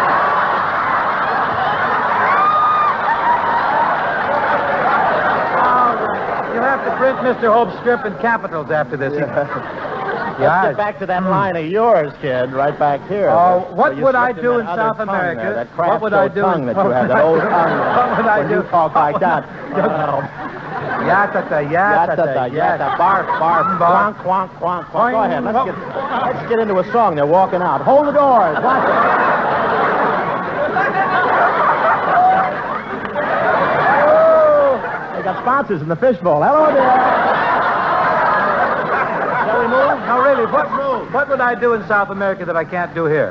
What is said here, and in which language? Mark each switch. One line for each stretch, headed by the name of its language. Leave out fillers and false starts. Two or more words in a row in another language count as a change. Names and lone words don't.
English: You'll have to print Mr. Hope's script in capitals after this. Let's get back to that line of yours, kid, right back here. Oh, what you would I slipped do in that other South tongue America? there, that What would I do tongue that you have, that old tongue. What would I when do? you talk like that. Yatata, yatata, Yata, barf, barf, quonk, quonk, quonk, quonk. Go ahead, let's get into a song. They're walking out. Hold the doors. Watch it. They got sponsors in the fishbowl. Hello there. Shall we move? No, really, what would I do in South America that I can't do here?